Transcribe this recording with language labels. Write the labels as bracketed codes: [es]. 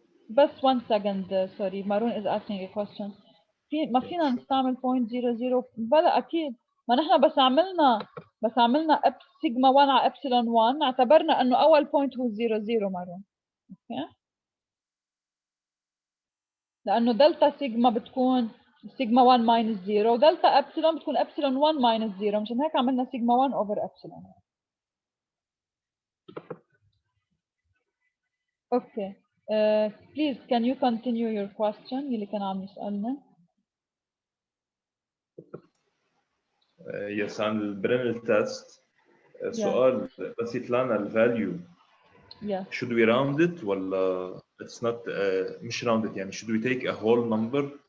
[en] بس 1 second sorry Maroon is asking a question. [ar] ما فينا نستعمل 0.00 بلا اكيد. ما نحن بس عملنا سيجما 1 على ابسلون 1 اعتبرنا انه اول بوينت هو 0 Maroon. اوكي لانه دلتا سيجما بتكون سيجما 1 ماينس 0 ودلتا ابسلون بتكون ابسلون 1 ماينس 0 مشان هيك عملنا سيجما 1 اوفر ابسلون. [en] okay please can you continue your question [ar] اللي كان عم يسألنا. يس عن البرينل تيست سؤال بس يطلعنا الفاليو [en] Yes. should we round it ولا it's not مش round it يعني should we take a whole number